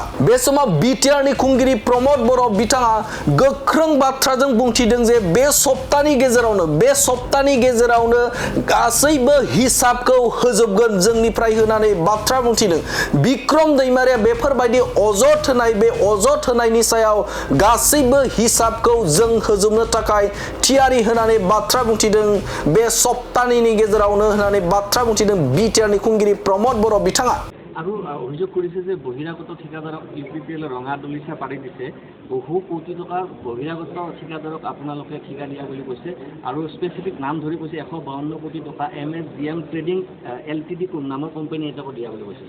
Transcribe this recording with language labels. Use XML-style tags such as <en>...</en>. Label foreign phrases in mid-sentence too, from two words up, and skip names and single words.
<brx>बे समाव बिटिआरनि खुंगिरि प्रमद बर' बिथाङा गोख्रों बाथ्राजों बुंथिदों जे बे सप्ताहनि गेजेरावनो गासैबो हिसाबखौ होजोबगोन जोंनिफ्राय होननानै बाथ्रा बुंथिदों। बिक्रम दैमारिया बेफोरबायदि अजद होनाय बे अजद होनायनि सायाव गासैबो हिसाबखौ जों होजोबनो थाखाय थियारि होननानै बाथ्रा बुंथिदों बे सप्ताहनि गेजेरावनो होननानै बाथ्रा बुंथिदों बिटिआरनि खुंगिरि प्रमद बर' बिथाङा।</brx> <as>আৰু অভিযোগ কৰিছে যে বহিৰাগত ঠিকাদাৰক ইউপিপিএল ৰঙা দলিচা পাৰি দিছে বহু কোটি টকা বহিৰাগত ঠিকাদাৰক আপোনালোকে ঠিকা দিয়া বুলি কৈছে আৰু স্পেচিফিক নাম ধৰি কৈছে 152 কোটি টকা MSGM ট্ৰেডিং LTD নামৰ কোম্পানী এটাকো দিয়া বুলি কৈছে।</as>